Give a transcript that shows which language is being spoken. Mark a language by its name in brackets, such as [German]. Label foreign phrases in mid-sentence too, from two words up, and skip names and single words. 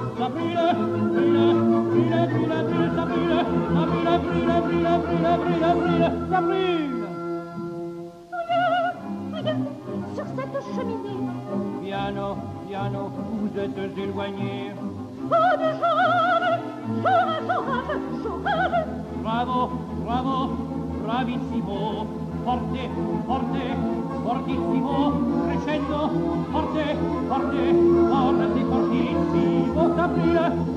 [French] ça brûle, ça brûle, ça brûle. rien, sur cette cheminée. Piano, vous êtes éloigné. Oh, du sauvage. [Italian] Bravo, bravissimo, fortissimo, crescendo, forte, fortissimo, [French] ça brûle.